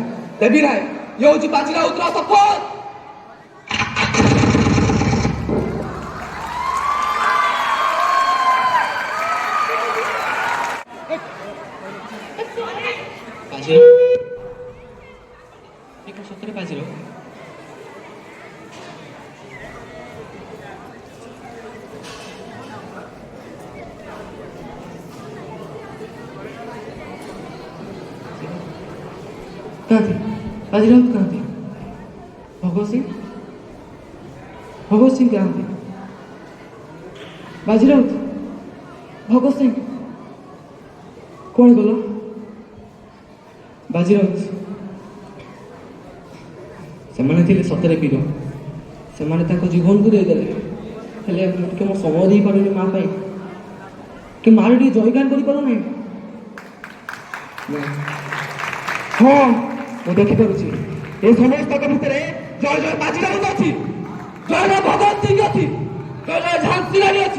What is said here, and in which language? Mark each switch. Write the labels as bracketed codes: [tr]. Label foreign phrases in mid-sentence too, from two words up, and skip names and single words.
[or] ଇଏ ହଉଛି ବାଜିରାଉତର ଶପଥ। [hi] ସତରେ ବାଜିରାଉତ कहाँ थे? बाजीराउत कहाँ थे? भगत सिंह कहाँ थे? बाजीराउत भगत सिंह कौन गल? [or] बाजीराउत ସେମାନେ ଥିଲେ ସତରେ ବୀର, ସେମାନେ ତାଙ୍କ ଜୀବନକୁ ଦେଇଦେଲେ, ହେଲେ ମୁଁ ଟିକେ ମୋ ସମୟ ଦେଇପାରୁନି ମା ପାଇଁ, କି ମାର ଟିକେ ଜୟଗାନ କରିପାରୁନାହିଁ। ହଁ ମୁଁ ଦେଖିପାରୁଛି ଏ ସମସ୍ତଙ୍କ ଭିତରେ ଜୟ ଜୟ ବାଜିରାଉତ ଅଛି, ଜୟ ଜୟ ଭଗତ ସିଂ ଅଛି, ଜୟ ଜୟ ଝାନ୍ସୀ ରାଣୀ ଅଛି।